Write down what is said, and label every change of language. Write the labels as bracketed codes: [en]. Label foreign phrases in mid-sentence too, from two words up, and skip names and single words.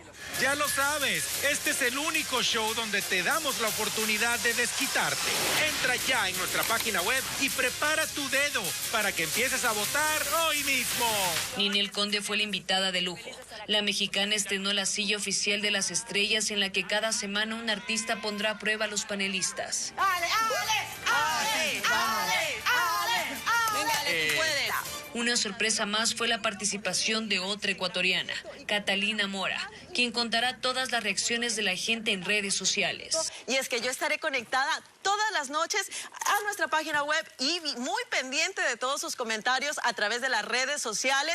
[es] Ya lo sabes, este es el único show donde te damos la oportunidad de desquitarte. Entra ya en nuestra página web y prepara tu dedo para que empieces a votar hoy mismo. Ninel Conde fue la invitada de lujo. La mexicana estrenó la silla oficial de las estrellas en la que cada semana un artista pondrá a prueba a los panelistas. ¡Ale, ale! ¡Ale, ale! ¡Ale! Venga, Ale, tú puedes. Una sorpresa más fue la participación de otra ecuatoriana, Catalina Mora, quien contará todas las reacciones de la gente en redes sociales. Y es que yo estaré conectada todas las noches a nuestra página web y muy pendiente de todos sus comentarios a través de las redes sociales.